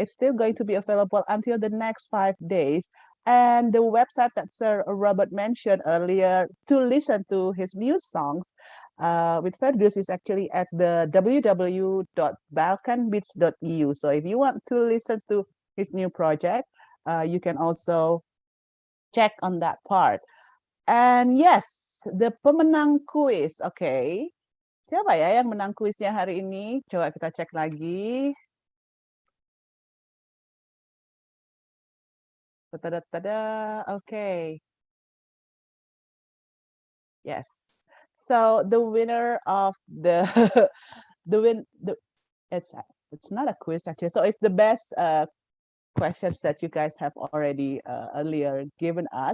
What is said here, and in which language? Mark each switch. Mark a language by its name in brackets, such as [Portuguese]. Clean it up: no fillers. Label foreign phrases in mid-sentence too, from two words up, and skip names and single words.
[English] It's still going to be available until the next 5 days. And the website that Sir Robert mentioned earlier to listen to his new songs with Fergus is actually at the www.balkanbeats.eu. So if you want to listen to his new project, you can also check on that part. And yes, the pemenang quiz. Okay. [Indonesian] Siapa ya yang menang kuisnya hari ini? Coba kita cek lagi. Ta-da-da-da. [English] Okay. Yes. So the winner of the it's not a quiz actually. So it's the best questions that you guys have already earlier given us.